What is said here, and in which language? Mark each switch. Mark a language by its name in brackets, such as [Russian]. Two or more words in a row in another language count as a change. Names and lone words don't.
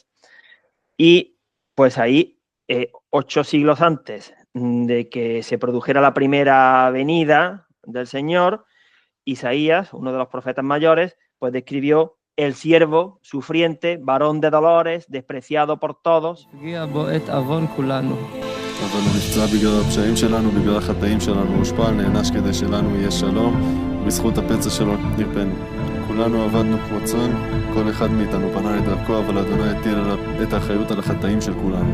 [Spanish] Y pues ahí, 8 siglos antes de que se produjera la primera venida del Señor, Isaías, uno de los profetas mayores, pues describió el siervo sufriente, varón de dolores, despreciado por todos. [Hebrew] אבל הוא נפצע בגלל הפשעים שלנו, בגלל החטאים שלנו, הושפל, נענש כדי שלנו יהיה שלום, בזכות הפצע שלו נרפאנו. כולנו עבדנו כמו צאן, כל אחד מאיתנו פנה לדרכו, אבל אדוני הטיל את האחריות על החטאים של כולנו.